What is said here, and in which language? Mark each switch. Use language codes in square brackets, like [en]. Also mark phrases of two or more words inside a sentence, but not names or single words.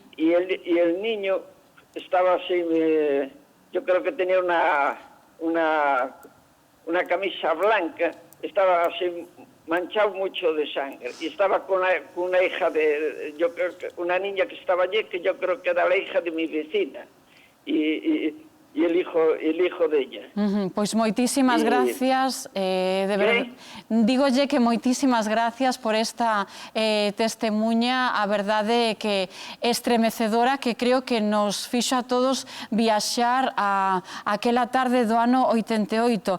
[es] Y el niño estaba así, yo creo que tenía una camisa blanca, estaba así manchado mucho de sangre, y estaba con una hija yo creo que una niña que estaba allí, que yo creo que era la hija de mi vecina, y el hijo de ella. [gl] Pois moitísimas gracias, de verdade. Dígolle que moitísimas gracias por esta testemunha, a verdade que estremecedora, que creo que nos fixo a todos viaxar a aquela tarde do ano 88.